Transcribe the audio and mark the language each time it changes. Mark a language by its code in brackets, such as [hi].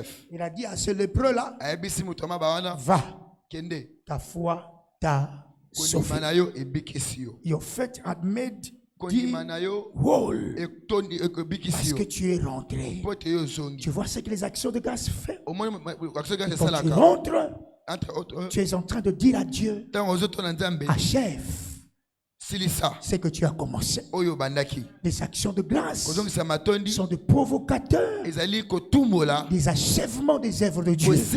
[fr] Il a dit à ce lépreux-là, va, ta foi t'a sauvé. [en] Your faith had made thee whole. [fr] Parce que tu es rentré. Tu vois ce que les actions de grâce font. Quand tu rentres, tu es en train de dire à Dieu, achève ce que tu as commencé. Les actions de grâce sont des provocateurs, des achèvements des œuvres de Dieu.